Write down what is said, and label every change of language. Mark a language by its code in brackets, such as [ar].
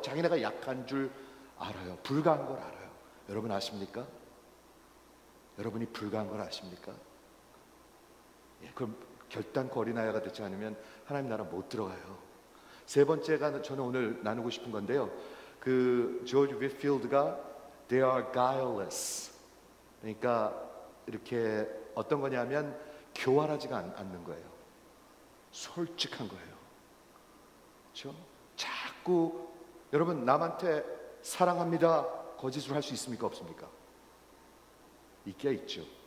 [ko] 자기네가 약한 줄 알아요. 불가한 걸 알아요. 여러분 아십니까? 여러분이 불가한 걸 아십니까? 예, 그럼 결단코 어린아이가 되지 않으면 하나님 나라 못 들어가요. 3번째가 저는 오늘 나누고 싶은 건데요. 조지 윗필드가 [en] They are guileless. [ko] 그러니까 이렇게 어떤 거냐면 교활하지가 않는 거예요. 솔직한 거예요. 그렇죠? 자꾸 여러분 남한테 사랑합니다 거짓으로 할 수 있습니까? 없습니까? 있기야 있죠.